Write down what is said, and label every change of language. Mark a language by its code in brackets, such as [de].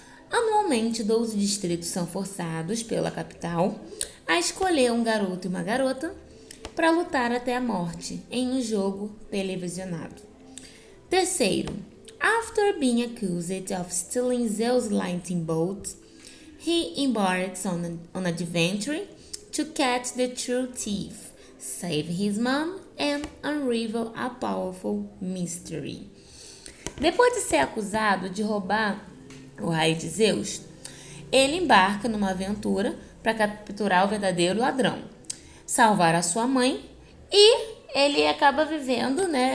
[pt] Anualmente, 12 distritos são forçados pela capital a escolher um garoto e uma garota para lutar até a morte em um jogo televisionado. Terceiro, [en] after being accused of stealing Zeus' lightning bolt, he embarks on an adventure to catch the true thief, save his mom, and unravel a powerful mystery. [pt] Depois de ser acusado de roubar o raio de Zeus, ele embarca numa aventura para capturar o verdadeiro ladrão, salvar a sua mãe e ele acaba vivendo, né?